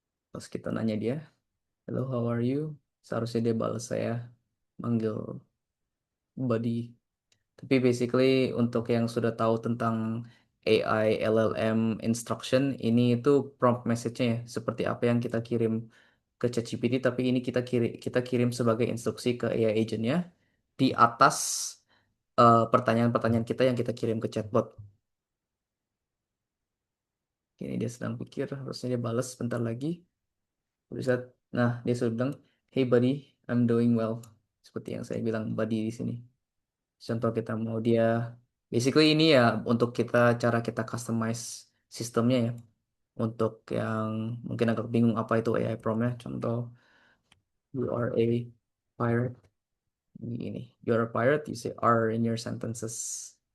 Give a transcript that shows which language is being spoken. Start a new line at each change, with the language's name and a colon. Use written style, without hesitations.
Indonesian: Terus kita nanya dia,
English: hello, how are you?
Indonesian: Seharusnya dia balas saya, manggil buddy. Tapi basically untuk yang sudah tahu tentang AI LLM instruction, ini itu prompt message-nya ya, seperti apa yang kita kirim ke ChatGPT, tapi ini kita kirim sebagai instruksi ke AI agent-nya di atas pertanyaan-pertanyaan kita yang kita kirim ke chatbot. Ini dia sedang pikir, harusnya dia balas sebentar lagi. Bisa, nah dia sudah bilang,
English: hey buddy, I'm doing well.
Indonesian: Seperti yang saya bilang buddy di sini. Contoh kita mau dia, basically ini ya untuk cara kita customize sistemnya ya. Untuk yang mungkin agak bingung apa itu AI prompt-nya. Contoh,
English: you are a pirate.
Indonesian: Ini,
English: you are a pirate, you say are in your sentences.